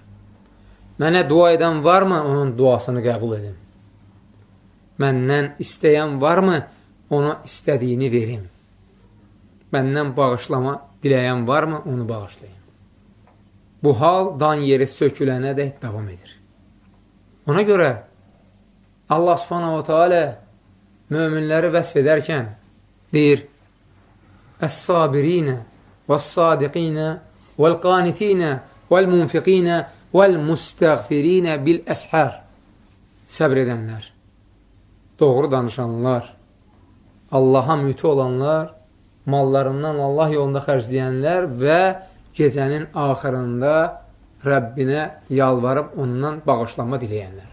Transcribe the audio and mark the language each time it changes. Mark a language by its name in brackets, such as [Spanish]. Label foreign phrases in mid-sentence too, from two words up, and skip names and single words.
[Azerbaijani] Mənə dua edən varmı, onun duasını qəbul edin. Məndən istəyən varmı, ona istədiyini verim. Məndən bağışlama diləyən varmı, onu bağışlayın. Bu hal dan yeri sökülənə dək davam edir. Ona görə [Arabic] الله سبحانه وتعالى [Azerbaijani] möminləri vəsf edərkən deyir, [Arabic] الصابرين والصادقين والقانتين والمنفقين والمستغفرين بالأسحار. [Azerbaijani] Səbr edənlər, doğru danışanlar, Allaha müti olanlar, mallarından Allah yolunda xərcləyənlər və gecənin axırında Rəbbinə yalvarıb ondan bağışlanma diləyənlər.